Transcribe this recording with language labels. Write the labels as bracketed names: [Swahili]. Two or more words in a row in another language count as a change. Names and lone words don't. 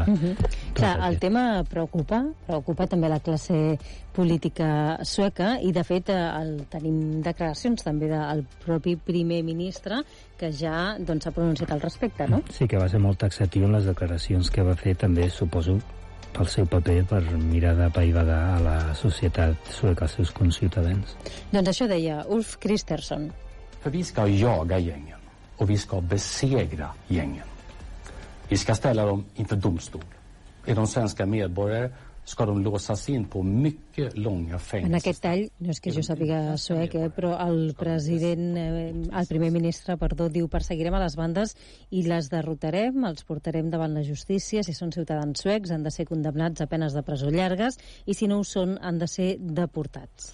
[Catalan] Clar, el tema preocupa també la classe política sueca, i de fet tenim declaracions també del propi primer ministre que ja s'ha pronunciat al respecte, no? Sí, que va ser molt taxatiu en les declaracions que va fer, també suposo pel seu paper per mirar d'apaivagar a la societat sueca, als seus conciutadans. Doncs això deia Ulf Kristersson. [Swedish] För vi ska jaga gängen och vi ska besegra gängen. Vi ska ställa dem inför domstol. Är de svenska medborgare ska de låsas in på mycket långa fängelser. [Catalan] En aquest tall, no és que jo sàpiga suec, però el primer ministre, diu: perseguirem a les bandes i les derrotarem, els portarem davant la justícia. Si són ciutadans suecs han de ser condemnats a penes de presó llargues i si no ho són han de ser deportats.